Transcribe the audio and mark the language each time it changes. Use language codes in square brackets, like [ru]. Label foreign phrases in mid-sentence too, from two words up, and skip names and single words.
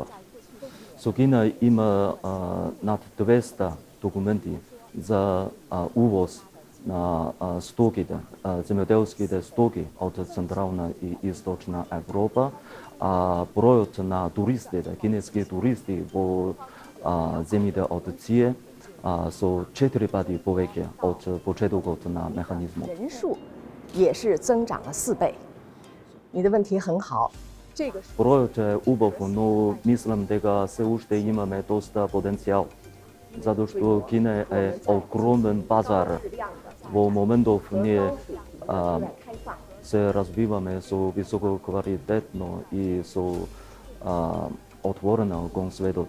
[mk] Со Кина има над 200 документи за увоз на стоките, земјоделските стоки од Централна и Источна Европа. Бројот на туристите, кинески туристи во земјите од ЦИЕ со 4 пати повеќе од почетокот на механизмот. [zh] 也是增长了4倍。你的问题很好。 [mk] Бројот е убав, но мислам дека се уште имаме доста потенцијал, затоа што Кина е огромен пазар. Во моментов ние се развиваме со високо квалитетно и со отворено кон светот.